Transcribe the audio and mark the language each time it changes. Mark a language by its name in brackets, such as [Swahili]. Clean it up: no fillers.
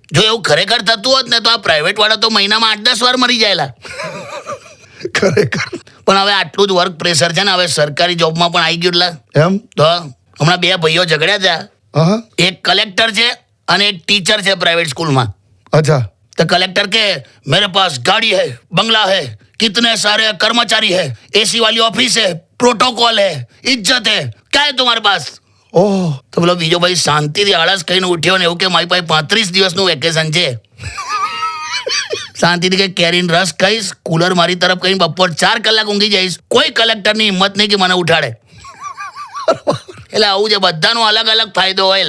[Gujarati] જો એવું ખરેખર થતું હોત ને તો આ પ્રાઇવેટ વાળા તો મહિનામાં 8-10 વાર મરી જાયેલા. ખરેખર પણ હવે આટલું જ વર્ક પ્રેશર છે ને હવે સરકારી જોબમાં પણ આવી ગયું. એટલે એમ તો હમણાં 2 ભાઈઓ ઝઘડ્યા હતા. હા એક કલેક્ટર છે અને એક ટીચર છે પ્રાઇવેટ સ્કૂલમાં. અચ્છા [Hindi] तो कलेक्टर के मेरे पास गाड़ी है, बंगला है, कितने सारे कर्मचारी है, एसी वाली ऑफिस है, प्रोटोकॉल है, इज्जत है, क्या है तुम्हारे पास? [Gujarati] ઓહ તો પેલો બીજો ભાઈ શાંતિથી આળસ કહીને ઉઠ્યો ને એવું કે મારી પાસે 35 દિવસનું વેકેશન છે. શાંતિથી કે કેરીન રસ ખાઈશ, કુલર મારી તરફ કહીને બપોર 4 કલાક ઊંઘી જઈશ. કોઈ કલેક્ટરની હિંમત નહીં કે મને ઉઠાડે. એટલે આવું છે, બધાનો અલગ અલગ ફાયદો હોય.